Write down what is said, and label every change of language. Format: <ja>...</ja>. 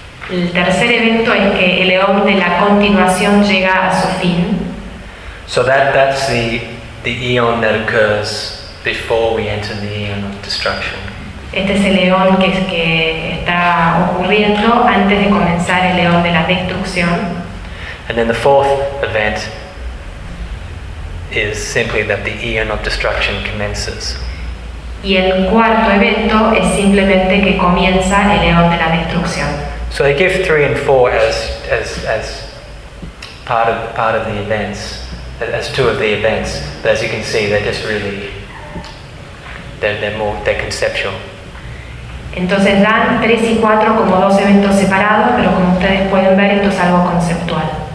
<es>El tercer evento es que el eón de la continuación llega a su fin.</es> <en>So that's the eon that occurs before we enter the eon of destruction.</en> <es>Este es el eón que está ocurriendo antes de comenzar el eón de la destrucción.</es> <en>And then the fourth event is simply that the eon of destruction commences.</en> <es>Y el cuarto evento es simplemente que comienza el eón de la destrucción.</es> <en>So they give three and four as part of the events, as two of the events. But as you can see, they're just really they're conceptual.</en> <es>Entonces dan tres y cuatro como dos eventos separados, pero como ustedes pueden ver, esto es algo conceptual.</es>